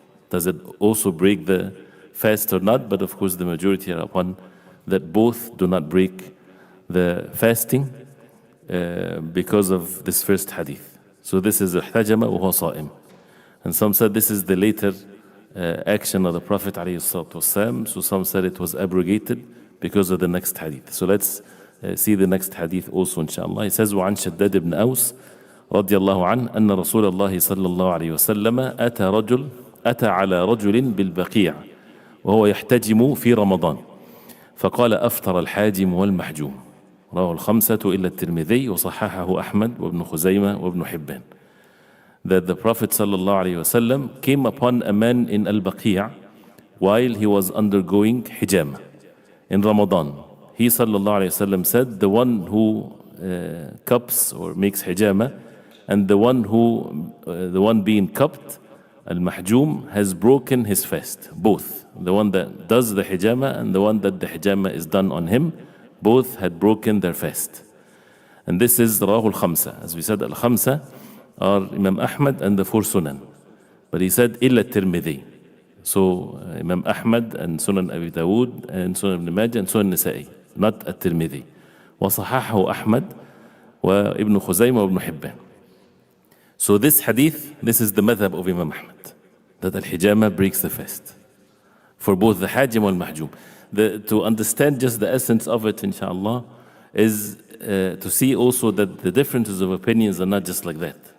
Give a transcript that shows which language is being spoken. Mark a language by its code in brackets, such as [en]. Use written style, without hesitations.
[en] Does it also break the fast or not? But of course the majority are upon that both do not break the fasting because of this first hadith. So this is [ar] احتجم وهو صائم. [en] And some said this is the later action of the Prophet ﷺ. So some said it was abrogated because of the next hadith. So let's see the next hadith also inshallah. He says [ar] وعن شداد بن أوس رضي الله عنه أن رسول الله صلى الله عليه وسلم أتى على رجل بالبقيع وهو يحتجم في رمضان فقال أفطر الحاجم والمحجوم. رواه الخمسة إلا الترمذي وصححه أحمد وابن خزيمة وابن حبان. [en] That the Prophet sallallahu alaihi wasallam came upon a man in Al-Baqi' while he was undergoing hijama in Ramadan. He sallallahu alaihi wasallam said, the one who cups or makes hijama and the one being cupped, al-mahjum, has broken his fast. Both, the one that does the hijama and the one that the hijama is done on him, both had broken their fast. And this is Rawahul Khamsa. As we said, Al-Khamsa are Imam Ahmad and the four Sunan. But he said, Illa Tirmidhi. So Imam Ahmad and Sunan Abi Dawood and Sunan Ibn Majah and Sunan Nisa'i, not At-Tirmidhi. [ar] وصححه أحمد وابن خزيمة وابن حبان. [en] So this hadith, this is the madhab of Imam Ahmad, that al-hijama breaks the fast for both the hajim and mahjum. To understand just the essence of it, inshallah, is to see also that the differences of opinions are not just like that.